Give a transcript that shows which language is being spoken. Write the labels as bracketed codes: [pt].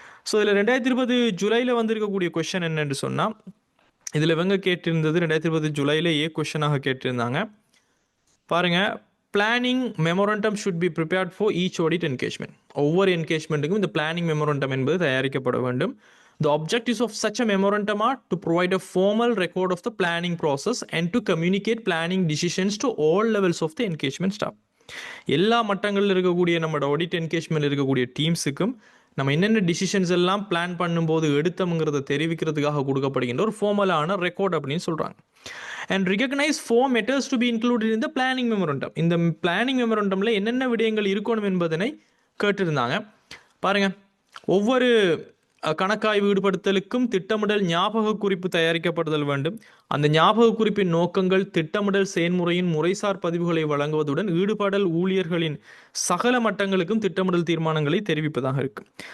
[ta] So இதில் 2020 ஜூலையில் வந்திருக்கக்கூடிய கொஷன் என்னென்னு சொன்னால், இதில் இவங்க கேட்டிருந்தது 2020 ஜூலையில் கொஷனாக கேட்டிருந்தாங்க. பாருங்க, [en] Planning memorandum should be prepared for each audit engagement. [ta] ஒவ்வொரு என்கேஜ்மெண்ட்டுக்கும் இந்த பிளானிங் மெமோரண்டம் என்பது தயாரிக்கப்பட வேண்டும். [en] The objectives of such a memorandum are to provide a formal record of the planning process and to communicate planning decisions to all levels of the engagement staff. [ta] எல்லா மட்டங்களில் இருக்கக்கூடிய நம்மளோட audit engagement இருக்கக்கூடிய டீம்ஸுக்கும் நம்ம என்னென்ன டிசிஷன்ஸ் எல்லாம் plan பண்ணும்போது எடுத்தோம்ங்கிறத தெரிவிக்கிறதுக்காக கொடுக்கப்படுகின்ற ஒரு ஃபார்மலான ரெக்கார்ட் அப்படின்னு சொல்கிறாங்க. [en] And recognise 4 matters to be included in the planning memorandum. [ta] இந்த பிளானிங் மெமரண்டமில் என்னென்ன விடயங்கள் இருக்கணும் என்பதனை கேட்டிருந்தாங்க. பாருங்கள், ஒவ்வொரு கணக்காய்வு ஈடுபடுத்தலுக்கும் திட்டமிடல் ஞாபக குறிப்பு தயாரிக்கப்படுதல் வேண்டும். அந்த ஞாபக குறிப்பின் நோக்கங்கள் திட்டமிடல் செயல்முறையின் முறைசார் பதிவுகளை வழங்குவதுடன் ஈடுபடல் ஊழியர்களின் சகல மட்டங்களுக்கும் திட்டமிடல் தீர்மானங்களை தெரிவிப்பதாக இருக்கும்.